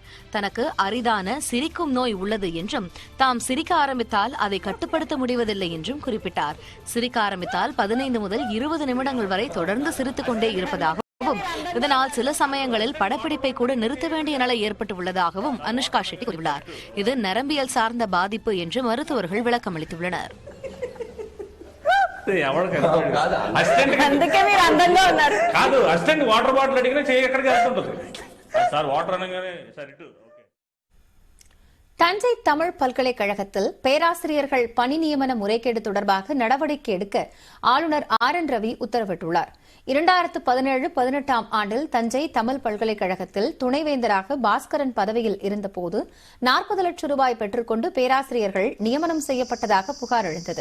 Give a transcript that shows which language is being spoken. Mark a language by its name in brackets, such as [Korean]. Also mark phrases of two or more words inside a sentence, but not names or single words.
[Tamil] தனக்கு அரிதான சிரிக்கும் நோய் உள்ளது என்றும் தாம் சிரிக்க ஆரம்பித்தால் அதை கட்டுப்படுத்த முடிவதில்லை என்றும் குறிப்பிட்டார். சிரிக்க ஆரம்பித்தால் 15 முதல் 20 நிமிடங்கள் வரை தொடர்ந்து சிரித்துக் கொண்டே இருப்பதாக, இதனால் சில சமயங்களில் படப்பிடிப்பை கூட நிறுத்த வேண்டிய நிலை ஏற்பட்டுள்ளதாகவும் அனுஷ்கா ஷெட்டி கூறியுள்ளார். இது நரம்பியல் சார்ந்த பாதிப்பு என்று மருத்துவர்கள் விளக்கம் அளித்துள்ளனர். [English] water bottle [Telugu] అడిగినా చేయి ఎక్కడ చేస్తుంటది సార్ వాటర్ అనగానే సార్ ఇటు. [Tamil] தஞ்சை தமிழ் பல்கலைக்கழகத்தில் பேராசிரியர்கள் பணி நியமன முறைகேடு தொடர்பாக நடவடிக்கை எடுக்க ஆளுநர் RN ரவி உத்தரவிட்டுள்ளார். 2017-18ஆம் ஆண்டில் தஞ்சை தமிழ் பல்கலைக்கழகத்தில் துணைவேந்தராக பாஸ்கரன் பதவியில் இருந்தபோது 40 லட்சம் ரூபாய் பெற்றுக்கொண்டு பேராசிரியர்கள் நியமனம் செய்யப்பட்டதாக புகார் எழுந்தது.